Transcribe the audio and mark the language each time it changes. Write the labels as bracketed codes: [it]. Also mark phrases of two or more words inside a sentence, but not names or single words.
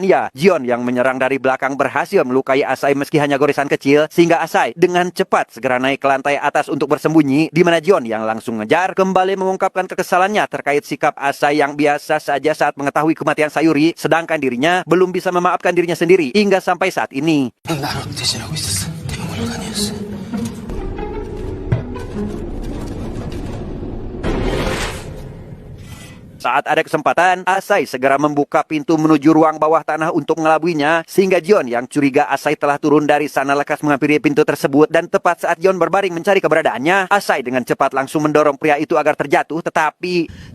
[id] ya, Jion yang menyerang dari belakang berhasil melukai Asai meski hanya goresan kecil, sehingga Asai dengan cepat segera naik ke lantai atas untuk bersembunyi, di mana Jion yang langsung ngejar kembali mengungkapkan kekesalannya terkait sikap Asai yang biasa saja saat mengetahui kematian Sayuri, sedangkan dirinya belum bisa memaafkan dirinya sendiri hingga sampai saat ini. [ko] 나로 대신하고 있었어. 대물관 아니었어. [id] Saat ada kesempatan, Asai segera membuka pintu menuju ruang bawah tanah untuk mengelabuinya, sehingga Jion yang curiga Asai telah turun dari sana lekas menghampiri pintu tersebut, dan tepat saat Jion berbaring mencari keberadaannya, Asai dengan cepat langsung mendorong pria itu agar terjatuh, tetapi